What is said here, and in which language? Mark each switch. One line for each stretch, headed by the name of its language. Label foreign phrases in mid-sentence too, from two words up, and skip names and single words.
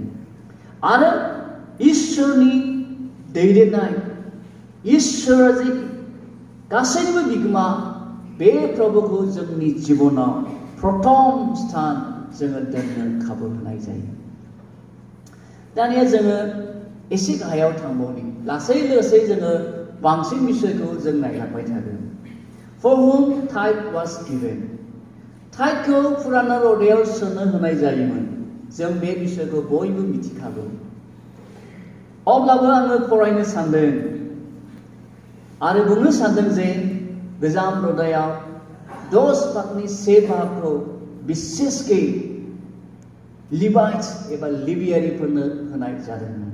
Bodo: आरो इसोरनि दैदेननाय इसोरा जे गासैनिबो बिगोमा बे प्रभुखौ जोंनि जिबनाव प्रथम स्थान जोङो दोननो खाबु होनाय जायो. दानिया जोङो एसे गाहायाव थांबावनि लासै जोङो बांसिन बिषयखौ जों नायलांबाय थागोन.
English: For whom tithe was given.
Bodo: टाइथखौ फुराना रदायाव सोनो होनाय जायोमोन। जों बे बिसयखौ बयबो मिथिखागौ। अब्लाबो आङो फरायनो सानदों आरो बुंनो सानदों जे गोजाम रदायाव 10 भागनि 1 भागखौ बिसेसकै लिभाइट्स एबा लेबियारिफोरनो होनाय जादोंमोन।